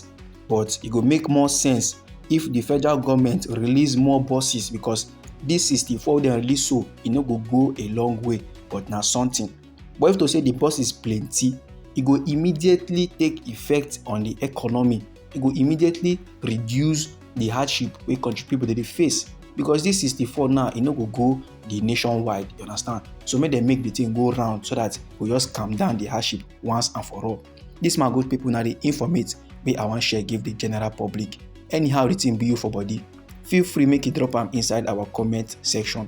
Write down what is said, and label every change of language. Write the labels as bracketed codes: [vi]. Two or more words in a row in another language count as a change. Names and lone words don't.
[pcm] But it will make more sense if the federal government release more buses, because this 64 they release so it no go a long way, but now something. But if to say the bus is plenty, it go immediately take effect on the economy. It go immediately reduce the hardship wey country people dey face, because this 64 now e no go the nationwide, you understand? So make them make the thing go round so that we just calm down the hardship once and for all. This my good people now dey informate wey I wan share give the general public. Anyhow the thing be you for body, feel free make you drop am inside our comment section.